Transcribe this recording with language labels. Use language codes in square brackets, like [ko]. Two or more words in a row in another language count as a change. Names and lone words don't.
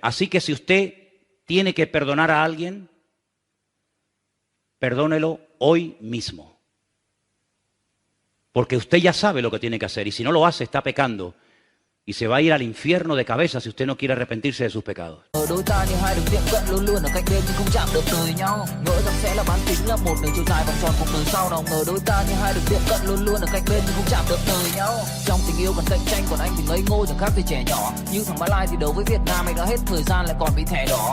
[es] Así que si usted tiene que perdonar a alguien, perdónelo hoy mismo. Porque usted ya sabe lo que tiene que hacer y si no lo hace está pecando. Y se va a ir al infierno de cabeza si usted no quiere arrepentirse de sus pecados. [vi] Đôi ta như hai đường tiệm cận luôn luôn ở cạnh bên nhưng không chạm được đời nhau. Ngỡ rằng sẽ là bán kính là một đường chiều dài vòng tròn cuộc đời sau nào ngờ đôi ta như hai đường tiệm cận luôn luôn ở cạnh bên nhưng không chạm được đời nhau. Trong tình yêu còn cạnh tranh còn anh thì ngây ngô chẳng khác gì trẻ nhỏ. Như thằng Mã Lai thì đấu với Việt Nam anh đã hết thời gian lại còn bị thẻ đỏ.